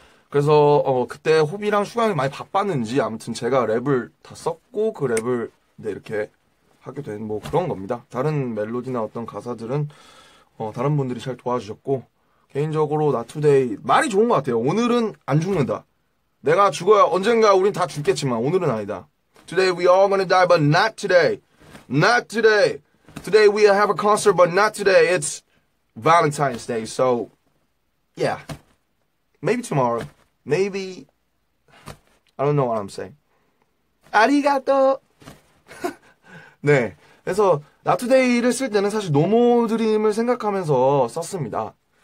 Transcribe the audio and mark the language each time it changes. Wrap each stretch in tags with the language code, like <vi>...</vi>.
<ko>그래서 그때 호비랑 슈강이 많이 바빴는지 아무튼 제가 랩을 다 썼고 그 랩을 이렇게 하게 된 뭐 그런 겁니다. 다른 멜로디나 어떤 가사들은 다른 분들이 잘 도와주셨고, 개인적으로 Not Today 말이 좋은 것 같아요. 오늘은 안 죽는다. 내가 죽어야 언젠가 우린 다 죽겠지만 오늘은 아니다.</ko> <en>Today we all gonna die, but not today. Not today. Today we have a concert, but not today. It's Valentine's Day, so yeah. Maybe tomorrow. Maybe I don't know what I'm saying.</en> <ko>아리가또. 네. 그래서 Not Today를 쓸 때는 사실 노모드림을 생각하면서 썼습니다.</ko>